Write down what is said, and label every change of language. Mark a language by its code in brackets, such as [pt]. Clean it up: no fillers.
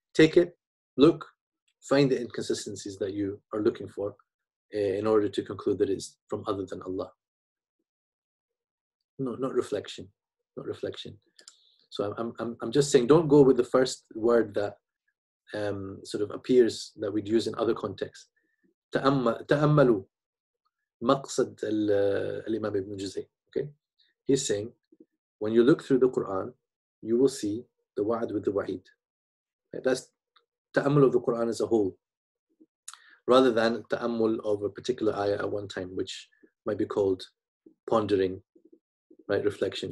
[en] Take it, look, find the inconsistencies that you are looking for in order to conclude that it's from other than Allah. No, not reflection. Not reflection. So I'm just saying, don't go with the first word that sort of appears that we'd use in other contexts. [ar] تأملوا مقصد الإمام ibn Juzayy. [en] Okay, he's saying when you look through the Quran, you will see the wa'ad with the wa'id. That's ta'ammul of the Quran as a whole, rather than ta'ammul of a particular ayah at one time, which might be called pondering right? Reflection.